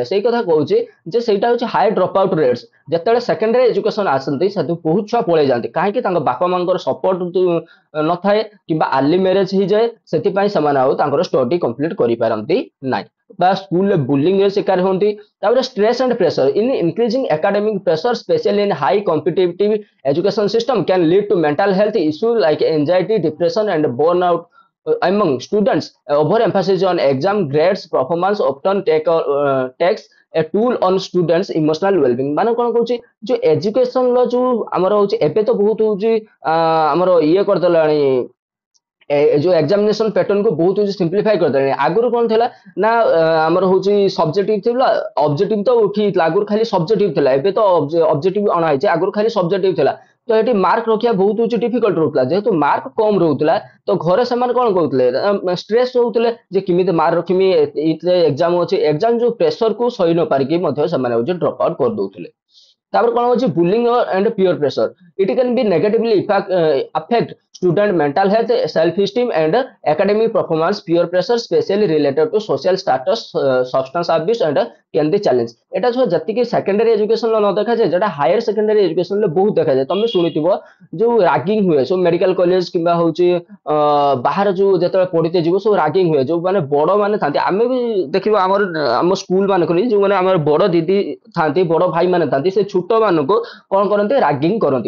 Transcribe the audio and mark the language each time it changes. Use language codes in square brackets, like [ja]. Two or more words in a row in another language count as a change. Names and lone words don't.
[or] ସେଇ କଥା କହୁଛି ଯେ ସେଇଟା ହଉଛି [en] high drop out rates. [or] ଯେତେବେଳେ [en] secondary education [or] ଆସନ୍ତି ସେଠୁ ବହୁତ ଛୁଆ ପଳେଇ ଯାଆନ୍ତି, କାହିଁକି ତାଙ୍କ ବାପା ମାଙ୍କର ସପୋର୍ଟ ନଥାଏ କିମ୍ବା [en] early marriage [or] ହେଇଯାଏ, ସେଥିପାଇଁ ସେମାନେ ଆଉ ତାଙ୍କର [en] study complete [or] କରିପାରନ୍ତି ନାହିଁ ବା ସ୍କୁଲରେ ବୁଲିଂର ଶିକାର ହୁଅନ୍ତି। [en] ତାପରେ stress and pressure in increasing academic pressure specially in high competitive education system can lead to mental health issues like anxiety, depression, and burnout among students. Overemphasis on exam grades performance often takes a toll on students emotional well-being। [or] ମାନେ କଣ କହୁଛି ଯୋଉ ଏଜୁକେସନ ର ଯୋଉ ଆମର ହଉଛି ଏବେ ତ ବହୁତ ହଉଛି ଆମର ଇଏ କରିଦେଲାଣି ଯୋଉ [en] examination pattern [or] କୁ ବହୁତ ହଉଛି ସିମ୍ପଲିଫାଇ କରିଦେଲାଣି। ଆଗରୁ କଣ ଥିଲା ନା ଆମର ହଉଛି ସବଜେକ୍ଟିଭ ଥିଲା, ଅବଜେକ୍ଟିଭ ତ ଉଠିଥିଲା, ଆଗରୁ ଖାଲି ସବଜେକ୍ଟିଭ ଥିଲା, ଏବେ ତ ଅବଜେକ୍ଟିଭ ଅଣା ହେଇଛି, ଆଗରୁ ଖାଲି ସବଜେକ୍ଟିଭ ଥିଲା। ତ ଏଠି ମାର୍କ ରଖିବା ବହୁତ ହଉଛି ଡିଫିକଲ୍ଟ ରହୁଥିଲା, ଯେହେତୁ ମାର୍କ କମ ରହୁଥିଲା ତ ଘରେ ସେମାନେ କଣ କରୁଥିଲେ ଷ୍ଟ୍ରେସ୍ ରହୁଥିଲେ ଯେ କେମିତି ମାର୍କ ରଖିମି, ଏଇଥିରେ ଏକ୍ସାମ ଅଛି, ଏକ୍ସାମ ଯୋଉ ପ୍ରେସର କୁ ସହି ନ ପାରିକି ମଧ୍ୟ ସେମାନେ ହଉଛି [en] drop out [or] କରିଦଉଥିଲେ। ତାପରେ କଣ ହଉଛି [en] bullying and peer pressure it can be negatively affect student mental health, self esteem, and academic performance. Peer pressure specially related to social status, substance abuse, and can be challenge। [or] এটা ଛୁଆ ଯେତିକି [en] secondary education [or] ନ ଦେଖାଯାଏ যেটা [en] higher secondary education [or] ରେ ବହୁତ ଦେଖାଯାଏ। ତମେ ଶୁଣିଥିବ ଯୋଉ ରାଗିଂ ହୁଏ ସବୁ [en] medical college [or] କିମ୍ବା ହଉଛି ବାହାର ଯୋଉ ଯେତେବେଳେ ପଢିତେ ଯିବ ସବୁ ରାଗିଂ ହୁଏ, ଯୋଉ ମାନେ ବଡ ମାନେ ଥାନ୍ତି, ଆମେ ବି ଦେଖିବ ଆମର ଆମ ସ୍କୁଲ ମାନଙ୍କରେ ଯୋଉମାନେ ଆମର ବଡ ଦିଦି ଥାନ୍ତି, ବଡ ଭାଇ ମାନେ ଥାନ୍ତି, ସେ ଛୋଟ ମାନଙ୍କୁ କଣ କରନ୍ତି ରାଗିଂ କରନ୍ତି।